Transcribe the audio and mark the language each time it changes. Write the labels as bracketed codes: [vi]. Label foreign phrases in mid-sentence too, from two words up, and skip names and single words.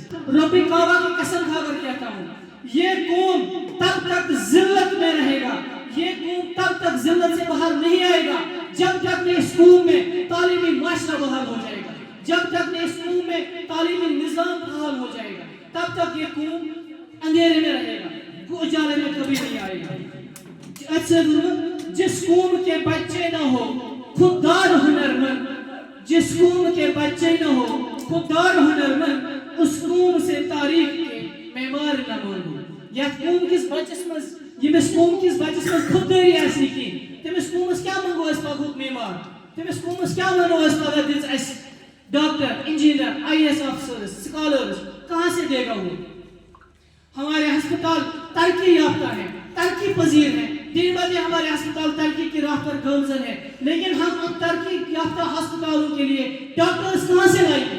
[ur] رب کعبہ کی قسم کھا کر کہتا ہوں یہ قوم تب تک ذلت میں رہے گا, یہ قوم تب تک ذلت سے باہر نہیں آئے گا جب تک کہ اس قوم میں تعلیمی معاشرہ بحال ہو جائے گا, جب تک کہ اس قوم میں تعلیمی نظام بحال ہو جائے گا, تب تک یہ قوم اندھیرے میں رہے گا, اجالے میں کبھی نہیں آئے گا. اچھا جس قوم کے بچے نہ ہو خوددار ہنرمند, جس قوم کے بچے نہ ہو خوددار ہنرمند, اس قوم سے تاریخ کے معمار نہ مانو. [ks] یا قوم کس بچس مز یمس قوم کس بچس مز خودداری آسہِ نہٕ کینٛہہ, تٔمِس قومس کیٛاہ منگو أسۍ پگہُک معمار, تٔمِس قومس کیٛاہ ونو أسۍ پگاہ دِژ اَسہِ ڈاکٹر, [ur] انجینئر, [en] IAS officers, [ur] سکالرز, کہاں سے دے گا وہ. ہمارے ہسپتال ترقی یافتہ ہیں, ترقی پذیر ہیں, دن بہ دن ہمارے ہسپتال ترقی کی راہ پر گامزن ہے, لیکن ہم ان ترقی یافتہ ہسپتالوں کے لیے ڈاکٹرز کہاں سے لائیں گے.